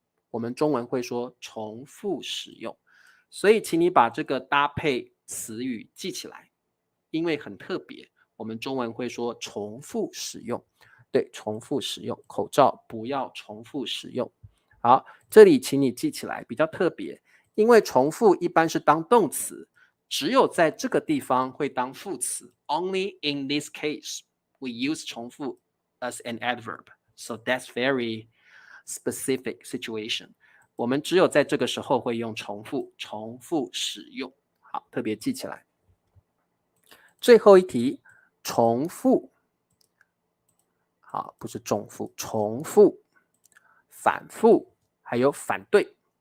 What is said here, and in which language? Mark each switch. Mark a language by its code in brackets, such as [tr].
[zh] 我们中文会说重复使用。所以请你把这个搭配词语记起来，因为很特别，我们中文会说重复使用。对，重复使用，口罩不要重复使用。好，这里请你记起来，比较特别，因为重复一般是当动词，只有在这个地方会当副词。 [en] Only in this case we use 重复 as an adverb. So that's very specific situation. [zh] 我们只有在这个时候会用重复使用。好，特别记起来。最后一题，重复。好，不是重复，重复、反复，还有反对。